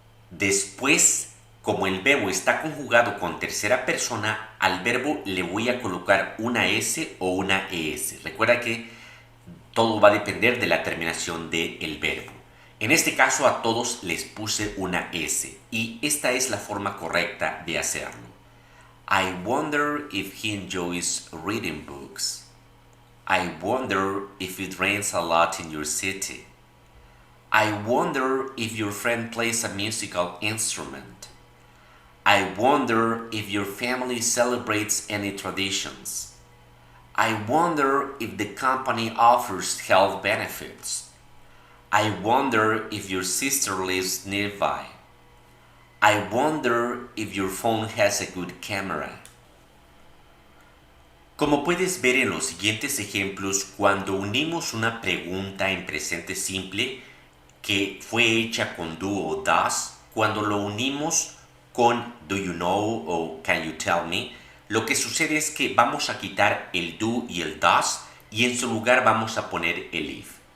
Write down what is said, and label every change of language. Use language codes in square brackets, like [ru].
[es] Después, como el verbo está conjugado con tercera persona, al verbo le voy a colocar una S o una ES. Recuerda que todo va a depender de la terminación del verbo. En este caso a todos les puse una S y esta es la forma correcta de hacerlo. [en] I wonder if he enjoys reading books. I wonder if it rains a lot in your city. I wonder if your friend plays a musical instrument. I wonder if your family celebrates any traditions. I wonder if the company offers health benefits. I wonder if your sister lives nearby. I wonder if your phone has a good camera. [es] Como puedes ver en los siguientes ejemplos, cuando unimos una pregunta en presente simple que fue hecha con do o does, cuando lo unimos con do you know o can you tell me, lo que sucede es que vamos a quitar el do y el does y en su lugar vamos a poner el if.